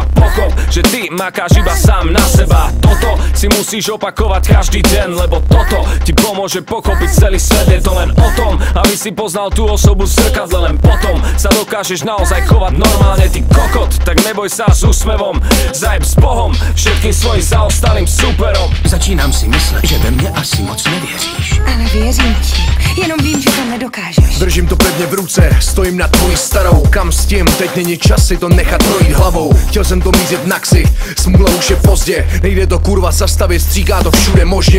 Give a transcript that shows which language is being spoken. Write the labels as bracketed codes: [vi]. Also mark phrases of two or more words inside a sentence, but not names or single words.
[sk] Pochop, že ty makáš iba sám na seba. Toto si musíš opakovať každý deň, lebo toto ti pomôže pochopiť celý svet. Je to len o tom, aby si poznal tú osobu v zrkadle. Len potom sa dokážeš naozaj chovať normálne, ty kokot. Tak neboj sa s úsmevom, zajeb s Bohom, všetkým svojim zaostalým superom. [cs] Začínám si myslet, že ve mně asi moc nevěříš. Ale věřím ti, jenom vím, že to nedokážeš. Držím to pevně v ruce, stojím nad tvojí starou. Kam s tím, teď není čas si to nechat projít hlavou. Chtěl jsem to mízit na ksich, smůla už je pozdě. Nejde to kurva zastavit, stříká to všude možně.